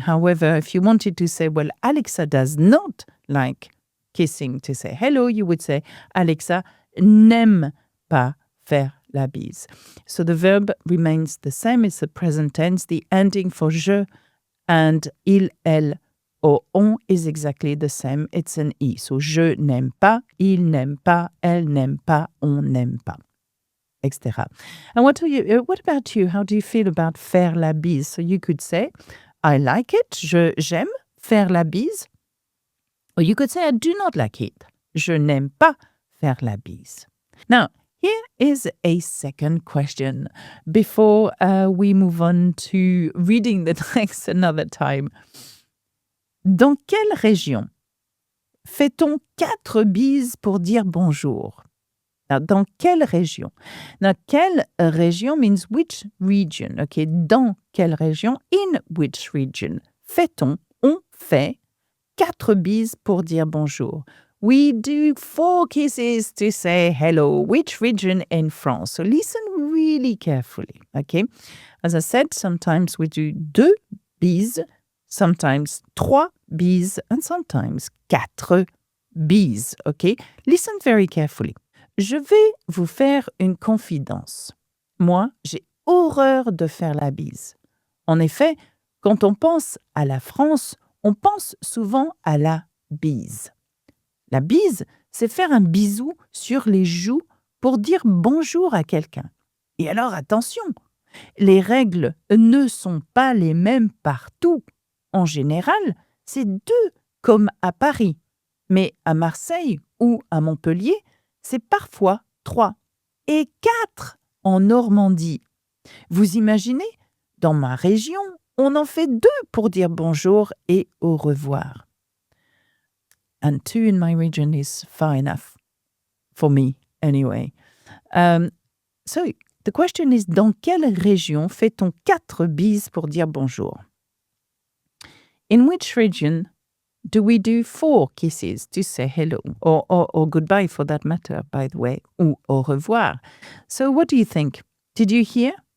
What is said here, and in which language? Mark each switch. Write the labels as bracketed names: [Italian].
[English] However, if you wanted to say, well, Alexa does not like kissing to say hello, you would say, [French] Alexa n'aime pas faire la bise. [English] So the verb remains the same. It's the present tense. The ending for je and il, elle, or on is exactly the same. It's an I. So [French] je n'aime pas, il n'aime pas, elle n'aime pas, on n'aime pas, etc. [English] And what about you? How do you feel about faire la bise? So you could say, I like it, [French] j'aime faire la bise. [English] Or you could say, I do not like it, [French] je n'aime pas faire la bise. [English] Now, here is a second question before we move on to reading the text another time. [French] Dans quelle région fait-on 4 bises pour dire bonjour? [English] Now, [French] dans quelle région? [English] Now, quelle région means which region. Okay, [French] dans quelle région? [English] In which region? [French] Fait-on, on fait 4 bises pour dire bonjour. [English] We do 4 kisses to say hello. Which region in France? So listen really carefully, okay? As I said, sometimes we do 2 bises, sometimes 3 bises, and sometimes 4 bises, okay? Listen very carefully. [French] Je vais vous faire une confidence. Moi, j'ai horreur de faire la bise. En effet, quand on pense à la France, on pense souvent à la bise. La bise, c'est faire un bisou sur les joues pour dire bonjour à quelqu'un. Et alors, attention, les règles ne sont pas les mêmes partout. En général, c'est 2 comme à Paris. Mais à Marseille ou à Montpellier, c'est parfois 3 et 4 en Normandie. Vous imaginez, dans ma région, on en fait 2 pour dire bonjour et au revoir. [English] And 2 in my region is far enough, for me anyway. So, the question is, [French] dans quelle région fait-on 4 bises pour dire bonjour? [English] In which region do we do 4 kisses to say hello, or goodbye for that matter, by the way, [French] ou au revoir? [English] So what do you think? Did you hear?